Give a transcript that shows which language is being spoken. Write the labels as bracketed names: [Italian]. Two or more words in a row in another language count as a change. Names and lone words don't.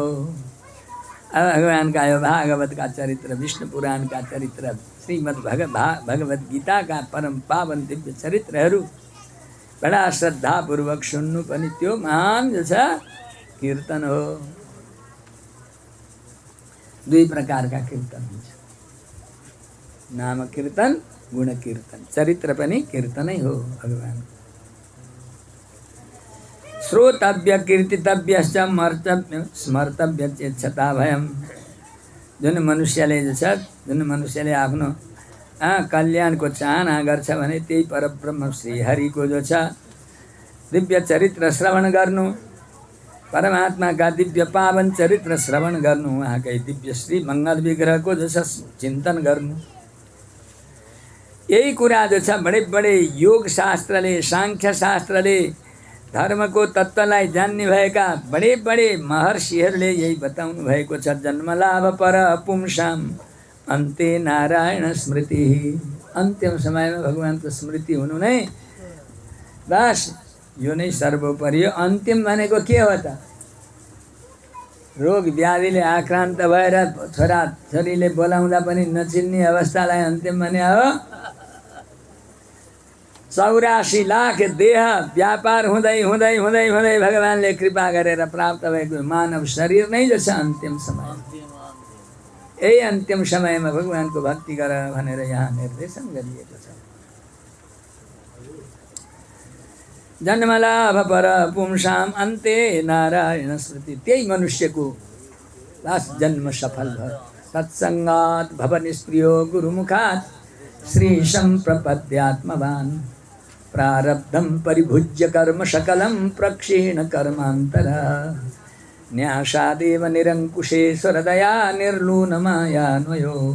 [Nepali] अब भगवानका यो भागवतका चरित्र, विष्णु पुराणका चरित्र, श्रीमद् भगवत गीताका परम पावन दिव्य चरित्रहरू बडा श्रद्धापूर्वक सुन्नु पनि त्यो महान जो छ कीर्तन हो। दुई प्रकारका कीर्तन हुन्छ, नाम कीर्तन, गुण कीर्तन। चरित्र पनि कीर्तनै हो भगवान। [Sanskrit] श्रोतव्य कीर्तितव्यश्च मर्तव्य स्मर्तव्य चेच्छता भयम्। [Nepali] जुन मनुष्यले जो छ, जुन मनुष्यले आफ्नो कल्याणको चाहना गर्छ भने त्यही परब्रह्म श्री हरिको जो छ दिव्य चरित्र श्रवण गर्नु, परमात्माका दिव्य पावन चरित्र श्रवण गर्नु, उहाँकै दिव्य श्री मङ्गल विग्रहको जो छ चिन्तन गर्नु। यही कुरा जो छ बडे बडे योग शास्त्रले, सांख्य शास्त्रले, धर्मको तत्त्वलाई जान्ने भएका बडे बडे महर्षिहरूले यही बताउनु भएको छ। [Sanskrit] जन्मलाभ पर पुंसाम अन्ते नारायण स्मृति। [Nepali] अन्तिम समयमा भगवानको स्मृति हुनु नै बस यो नै सर्वोपरि हो। अन्तिम भनेको के हो त? रोग व्याधिले आक्रान्त भएर छोरा छोरीले बोलाउँदा पनि नचिन्ने अवस्थालाई अन्तिम भने हो। 84 लाख देह व्यापार हुँदै हुँदै हुँदै हुँदै भगवानले कृपा गरेर प्राप्त भएको मानव शरीर नै जो छ अन्तिम समय। यही अन्तिम समयमा भगवानको भक्ति गर भनेर यहाँ निर्देशन गरिएको छ। [Sanskrit] जन्मलाभ पर पुंसाम अन्ते नारायण स्मृति। [Nepali] त्यही मनुष्यको लास्ट जन्म सफल भयो। [Sanskrit] सत्सङ्गात् भव निष्प्रियो गुरुमुखात् श्री सम्प्रपद्यात्मवान् प्रारब्धं परिभुज्य कर्म सकलं प्रक्षीण कर्मान्तरा न्यासादेव निरङ्कुशेश्वरदया निर्लूनमायान्वयो